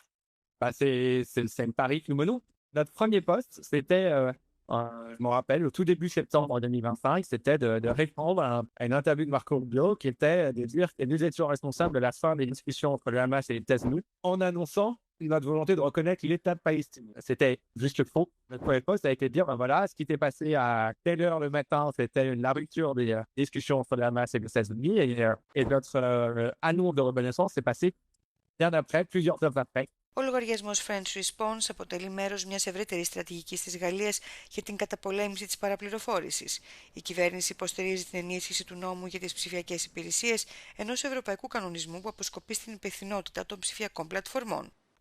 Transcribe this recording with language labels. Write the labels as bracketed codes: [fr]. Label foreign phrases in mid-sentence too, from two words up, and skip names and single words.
[fr] Bah, c'est le pari que nous menons. Notre premier poste, c'était, je me rappelle, au tout début septembre 2025, c'était de répondre à une interview de Marco Rubio qui était de dire que nous étions responsables de la fin des discussions entre le Hamas et les États-Unis en annonçant notre volonté de reconnaître l'État de Palestine. C'était juste faux. Notre premier poste a été de dire, ben voilà, ce qui s'est passé à telle heure le matin, c'était la rupture des discussions entre le Hamas et les États-Unis et notre annonce de reconnaissance s'est passée bien après, plusieurs heures après. [el] Ο λογαριασμός French Response αποτελεί μέρος μιας ευρύτερης στρατηγικής της Γαλλίας για την καταπολέμηση της παραπληροφόρησης. Η κυβέρνηση υποστηρίζει την ενίσχυση του νόμου για τις ψηφιακές υπηρεσίες ενός ευρωπαϊκού κανονισμού που αποσκοπεί στην υπευθυνότητα των ψηφιακών πλατφορμών.